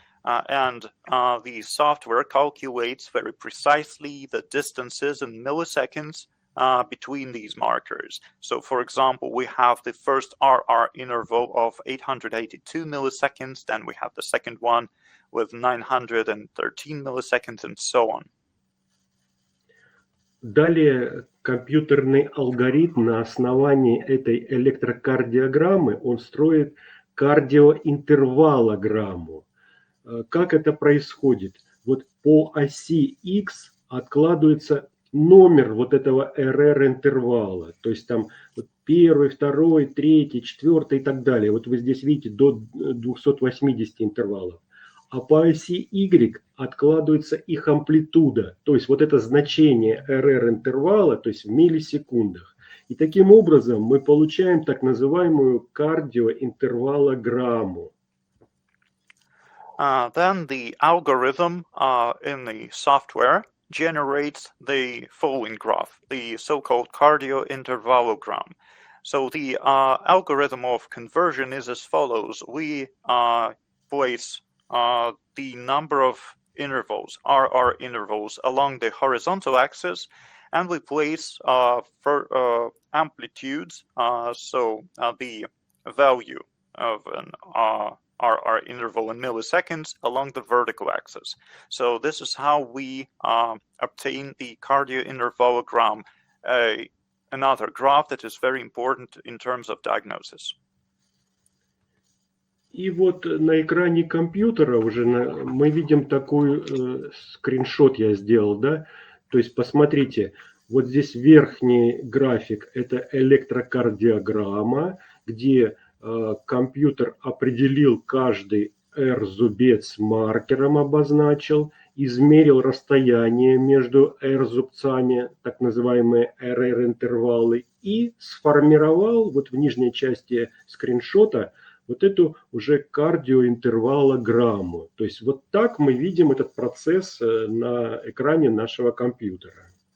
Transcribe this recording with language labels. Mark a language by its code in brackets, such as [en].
[en] And the software calculates very precisely the distances in milliseconds between these markers. So for example, we have the first RR interval of 882 milliseconds, then we have the second one with 913 milliseconds, and so on. [ru] Далее компьютерный алгоритм на основании этой электрокардиограммы, он строит кардиоинтервалограмму. Как это происходит? Вот по оси X откладывается номер вот этого РР-интервала. То есть там вот первый, второй, третий, четвертый и так далее. Вот вы здесь видите до 280 интервалов. А по оси Y откладывается их амплитуда. То есть вот это значение РР-интервала, то есть в миллисекундах. И таким образом мы получаем так называемую кардиоинтервалограмму. [en] Then the algorithm in the software generates the following graph, the so-called cardiointervalogram. So the algorithm of conversion is as follows. We place the number of intervals, RR intervals, along the horizontal axis, and we place for amplitudes, the value of an RR interval in milliseconds along the vertical axis. So this is how we obtain the cardiointervalogram, another graph that is very important in terms of diagnosis. [ru] И вот на экране компьютера уже мы видим такой скриншот я сделал, да? То есть посмотрите, вот здесь верхний график – это электрокардиограмма, где компьютер определил каждый R-зубец маркером обозначил, измерил расстояние между R-зубцами, так называемые RR-интервалы, и сформировал вот в нижней части скриншота вот эту уже кардиоинтервалограмму. То есть вот так мы видим этот процесс на экране нашего компьютера.